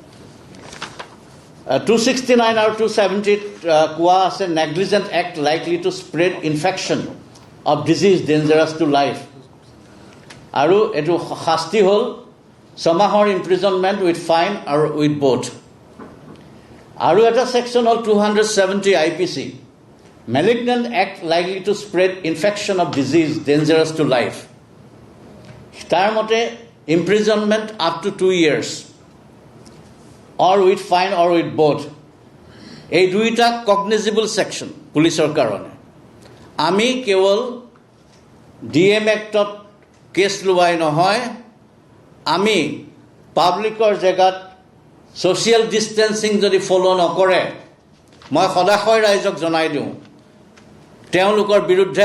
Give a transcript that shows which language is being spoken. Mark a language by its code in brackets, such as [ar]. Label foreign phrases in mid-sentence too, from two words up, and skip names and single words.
[en] 269 [as] আৰু 270ত কোৱা আছে [en] negligent act likely to spread infection of disease dangerous to life [as] আৰু এইটো শাস্তি হ'ল 6 মাহৰ [en] imprisonment with fine আৰু with both [as] আৰু এটা [en] ছেকশ্যন হ'ল 270 IPC malignant act likely to spread infection of disease dangerous to life [as] তাৰ মতে [en] imprisonment up to 2 years or with fine or with both [as] এই দুইটা [en] cognizable section [as] পুলিচৰ কাৰণে আমি কেৱল DM এক্টত কেছ লোৱাই নহয় আমি পাব্লিকৰ জেগাত [en] social distancing [as] যদি ফলো নকৰে মই সদায় ৰাইজক জনাই দিওঁ তেওঁলোকৰ বিৰুদ্ধে